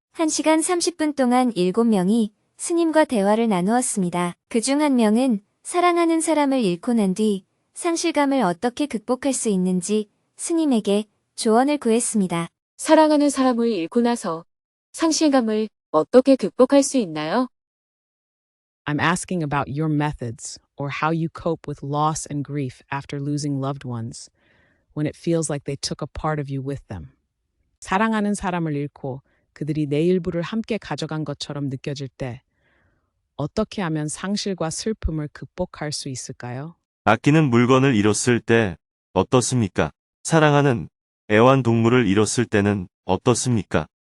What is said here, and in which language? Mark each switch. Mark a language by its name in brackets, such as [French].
[Korean] 1시간 30분 동안 7명이 스님과 대화를 나누었습니다. 그중 한 명은 사랑하는 사람을 잃고 난 뒤 상실감을 어떻게 극복할 수 있는지 스님에게 조언을 구했습니다. 사랑하는 사람을 잃고 나서 상실감을 어떻게 극복할 수 있나요? [English] I'm asking about your methods or how you cope with loss and grief after losing loved ones when it feels like they took a part of you with them. [Korean] 사랑하는 사람을 잃고 그들이 내 일부를 함께 가져간 것처럼 느껴질 때 어떻게 하면 상실과 슬픔을 극복할 수 있을까요? 아끼는 물건을 잃었을 때 어떻습니까? 사랑하는 애완동물을 잃었을 때는 어떻습니까?